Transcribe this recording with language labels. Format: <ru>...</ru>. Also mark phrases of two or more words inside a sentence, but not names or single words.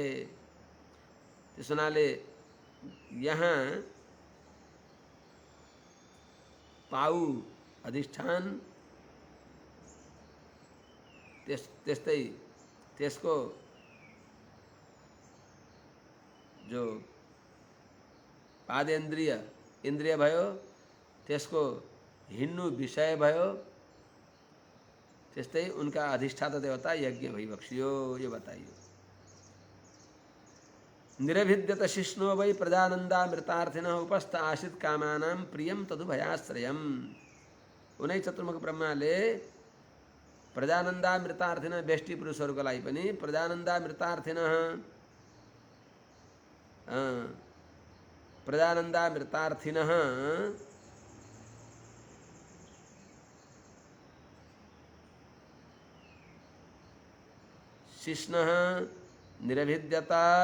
<ne>त्यस हुनाले यहाँ पाउ अधिष्ठान त्यस्तै त्यसको जो पादेन्द्रिय इंद्रिय भयो, त्यसको हिन्नु विषय भयो, त्यस्तै उनका अधिष्ठाता देवता यज्ञ भइबक्सियो। यो बताइयो।</ne> <sa>निरभिद्यत शिष्णो वै प्रजानन्दामृतार्थिनः उपस्थ आश्रित कामानां प्रियम तदुभयाश्रयम्।</sa> <ne>उनै चतुर्मुख ब्रह्माले प्रजानन्दामृतार्थिनः व्यष्टि पुरुषहरूको लागि पनि प्रजानन्दामृतार्थिनः</ne> <sa>प्रजानन्दामृतार्थिनः शिष्णः निरभिद्यता</sa>